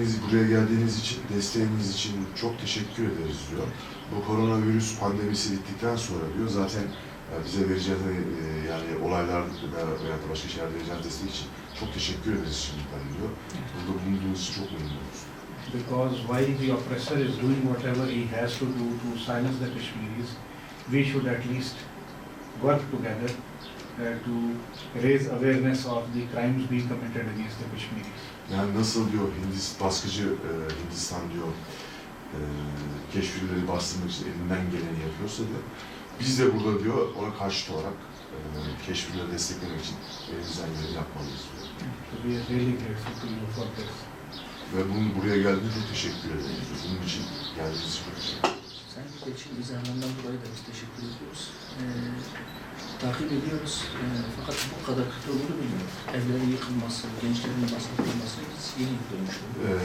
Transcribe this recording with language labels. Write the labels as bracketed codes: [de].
[tr] Buraya geldiğiniz için, desteğiniz için çok teşekkür ederiz diyor. Bu koronavirüs pandemisi bittikten sonra diyor zaten bize vereceğiniz yani olaylar veya da başka şeyler vereceğiniz destek için çok teşekkür ederiz şimdiden diyor. Burada bulunduğunuz için çok memnun oluruz. [en] Because while the oppressor is doing whatever he has to do to silence the Kashmiris, we should at least work together to raise awareness of the crimes being committed against the Kashmiris. [tr] Yani nasıl diyor baskıcı Hindistan diyor Keşmirleri bastırmak için elinden geleni yapıyorsa diyor. Biz de burada diyor ona karşıt olarak Keşmirleri desteklemek için elimizden geleni yapmalıyız diyor. [en] So we are really grateful to you for this. [tr] Ve bunun buraya geldiğinde çok teşekkür ederiz. Bunun için geldiğiniz için çok teşekkür ederiz. Sayın Büyükelçinin izahlarından dolayı da biz teşekkür ediyoruz. Takip ediyoruz. Fakat bu kadar kötü olduğunu bilmiyoruz. Evlerin yıkılması, gençlerin baskılanması biz yeni dönmüş olduk.